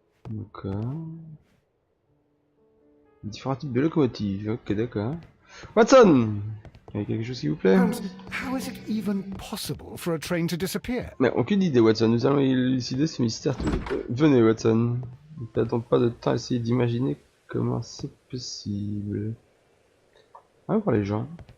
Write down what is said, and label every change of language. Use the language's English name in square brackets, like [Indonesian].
[French] D'accord. Différents types de locomotives. Ok, d'accord. Watson! Il y a quelque chose s'il vous plaît? [English] Holmes, how is it even possible for a train to disappear? [French] Mais aucune idée, Watson. Nous allons élucider ce mystère tous les deux. Venez, Watson. Ne perdons pas de temps à essayer d'imaginer comment c'est possible. Ah, pour les gens.